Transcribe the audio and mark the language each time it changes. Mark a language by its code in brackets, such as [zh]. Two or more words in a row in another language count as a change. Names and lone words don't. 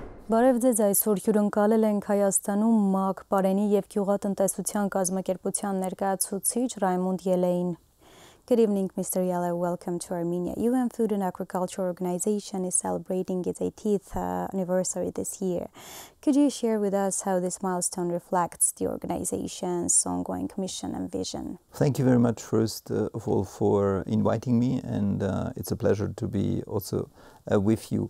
[hy] Բարև ձեզ, այսօր հյուրընկալել ենք Հայաստանում ՄԱԿ Պարենի և գյուղատնտեսության կազմակերպության ներկայացուցիչ Raimund Jehleին. [en] Good evening, Mr. Jehle. Welcome to Armenia. UN Food and Agriculture Organization is celebrating its 80th anniversary this year. Could you share with us how this milestone reflects the organization's ongoing mission and vision? Thank you very much, first of all, for inviting me, and it's a pleasure to be also with you.